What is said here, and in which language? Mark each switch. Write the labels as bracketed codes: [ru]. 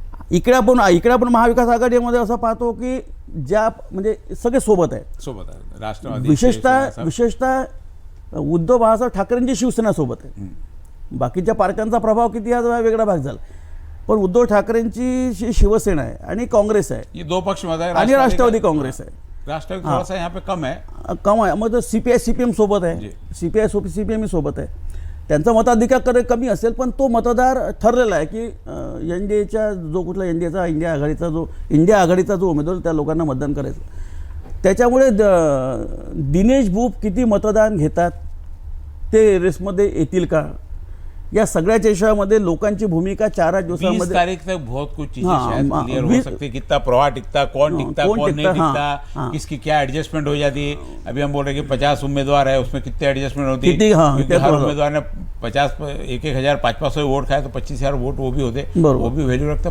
[mr] इकडे आपण महाविकास आघाडीमध्ये असं पाहतो की ज्या म्हणजे सगळे सोबत आहे, राष्ट्रवादी, विशेषतः उद्धव बाळासाहेब ठाकरेंची शिवसेना सोबत आहे. बाकीच्या पार्ट्यांचा प्रभाव किती हा वेगळा भाग झाला, पण उद्धव ठाकरेंची शिवसेना आहे आणि काँग्रेस आहे, [hi] ये दो पक्ष मध्ये [mr] आणि राष्ट्रवादी काँग्रेस आहे. [hi] राष्ट्रवादी थोड़ा सा यहाँ पे कम है. [mr] मग CPI CPM सोबत आहे, CPI CPM सोबत आहे. त्यांचा मताधिकार कमी असेल, पण तो मतदार ठरलेला आहे की NDAच्या जो कुठला इंडिया आघाडीचा जो उमेदवार त्या लोकांना मतदान करायचं. त्याच्यामुळे दिनेश बुप किती मतदान घेतात ते रेसमध्ये येतील का, या सगळ्याच्या विषयामध्ये लोकांची भूमिका 4 दिवसांमध्ये [hi] 20 तारीख तक बहुत कुछ चीजें शायद क्लियर हो सकती है. कितना प्रवाह टिकता, कौन टिकता, कौन नहीं टिकता, किसकी क्या एडजस्टमेंट हो जाती है. अभी हम बोल रहे हैं कि 50 उम्मीदवार है, उसमें कितने एडजस्टमेंट होती है. क्योंकि हर उम्मीदवार ने 1,000 500 वोट खाए तो 25,000 वोट वो भी होते, वो भी वैल्यू रखता.